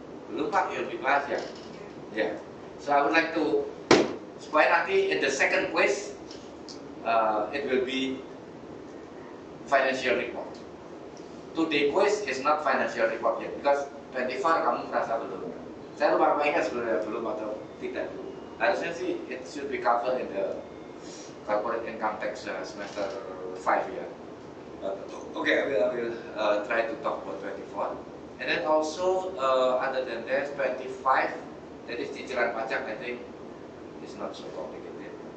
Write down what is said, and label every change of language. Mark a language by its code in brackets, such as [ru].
[id] Belum Pak, belum dibahas ya? [en] Yeah. So I would like to [id] supaya nanti [en] in the second quiz it will be financial report. Today quiz is not financial report yet because 24 [id] kamu merasa belum. Saya lupa ingat sebenarnya belum atau tidak belum. Harusnya sih [en] it should be covered in the corporate income tax semester 5 ya. Okay, I will try to talk about 24. And then also other than that 25, that is cicilan pajak, I think is not so complicated.